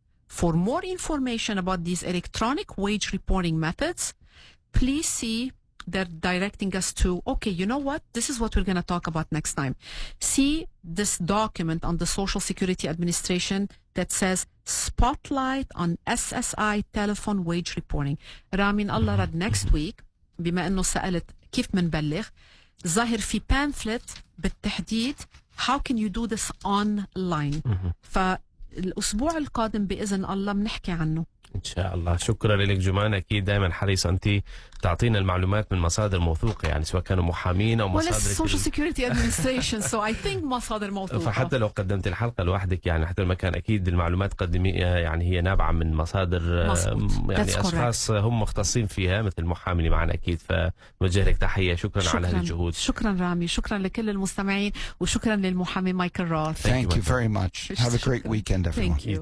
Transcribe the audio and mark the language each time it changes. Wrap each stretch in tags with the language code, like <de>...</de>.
<en>For more information about these electronic wage reporting methods, please see, they're directing us to, okay, you know what? This is what we're going to talk about next time. See this document on the Social Security Administration that says Spotlight on SSI Telephone Wage Reporting.</en> <ar>رامين الله رد next week بما انه سألت كيف منبلغ ظاهر في pamphlet بالتحديد</ar> <en>how can you do this online.</en> <ar>فالأسبوع القادم بإذن الله بنحكي عنه. إن شاء الله. شكرا لك جمانة. أكيد دائما حريصة أنت تعطينا المعلومات من مصادر موثوقة، يعني سواء كانوا محامين أو مصادر</ar> <en>Social Security Administration. So I think</en> <ar>مصادر موثوقة. فحتى لو قدمت الحلقة لوحدك يعني حتى ما كان أكيد المعلومات قدميها يعني هي نابعة من مصادر يعني أشخاص هم مختصين فيها مثل المحامي اللي معنا أكيد. فنوجه لك تحية. شكرا على هذه الجهود. شكرا رامي. شكرا لكل المستمعين وشكرا للمحامي مايكل روث.</ar> <en>Thank you very much. Have a great weekend everyone.</en>